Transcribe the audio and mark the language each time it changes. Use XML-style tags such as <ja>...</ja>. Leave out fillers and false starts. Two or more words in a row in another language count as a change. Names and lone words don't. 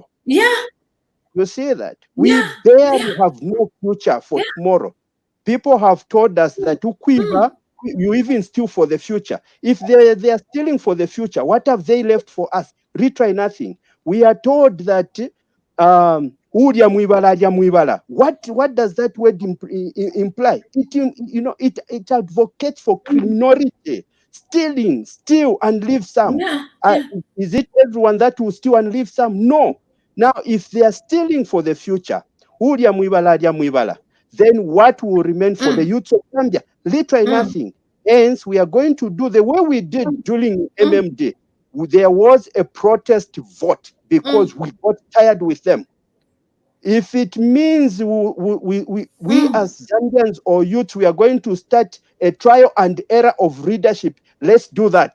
<en>Yeah. You see that? We barely have no future for tomorrow. People have told us that you even steal for the future. If they are stealing for the future, what have they left for us? Retry nothing. We are told that</en> <ny>Udya mwibala, adya mwibala.</ny> <en>What does that word imply? It advocates for criminality, stealing, steal and leave some. Is it everyone that will steal and leave some? No. Now, if they are stealing for the future,</en> <ny>udya mwibala, adya mwibala,</ny> <en>then what will remain for the youth of Zambia? Literally nothing. Hence, we are going to do the way we did during MMD. There was a protest vote because we got tired with them. If it means we as Zambians or youth, we are going to start a trial and error of leadership, let's do that.</en>